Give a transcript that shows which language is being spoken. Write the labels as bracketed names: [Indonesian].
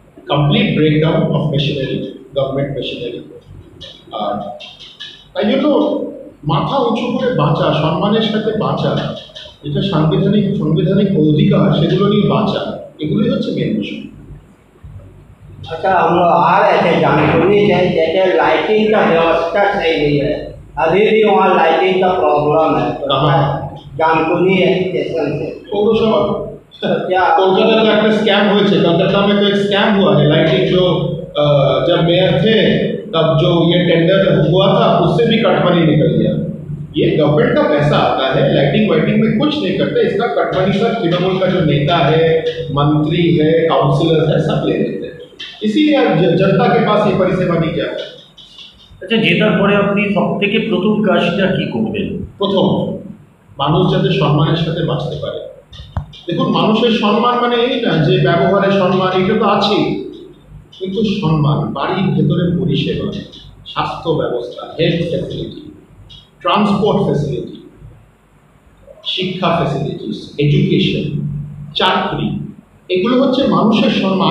[Bangla] Complete breakdown of machinery, government machinery. আর তাই জন্য মাথা উঁচু করে বাঁচা, সম্মানের সাথে বাঁচা, যেটা সাংবিধানিক অধিকার, সেগুলো নিয়ে বাঁচা, এগুলোই হচ্ছে মেন বিষয়। [Hindi] अच्छा, हम लोग आ रहे थे जानकुनी से, जैसे लाइटिंग का व्यवस्था सही नहीं है, अभी भी वहाँ लाइटिंग का प्रॉब्लम है। जानकुनी स्टेशन से पौरसभा क्या कोलकाता का एक स्कैम हुए थे, कलकत्ता में तो एक स्कैम हुआ है। लाइटिंग जो जब मेयर थे तब जो ये टेंडर हुआ था उससे भी कटमनी निकल गया। ये गवर्नमेंट का पैसा आता है, लाइटिंग वाइटिंग में कुछ नहीं करते, इसका कटमनी सब तृणमूल का जो नेता है, मंत्री है, काउंसिलर है, सब ले लेते हैं। इसीलिए जनता के पास ये परिसेवा नहीं जाता। [Bangla] আচ্ছা, জেতার পরে আপনি সব থেকে প্রথম কাজটা কি করবেন? প্রথম, মানুষ যাতে সম্মানের সাথে বাঁচতে পারে। দেখুন, মানুষের সম্মান মানে এই না যে ব্যবহারের সম্মান, এটা তো আছেই, কিন্তু সম্মান বাড়ির ভেতরে পরিষেবা, স্বাস্থ্য ব্যবস্থা, হেলথ ফ্যাসিলিটি, ট্রান্সপোর্ট ফ্যাসিলিটি, শিক্ষা ফ্যাসিলিটিস, এডুকেশন, চাকরি, এগুলো হচ্ছে মানুষের সম্মান।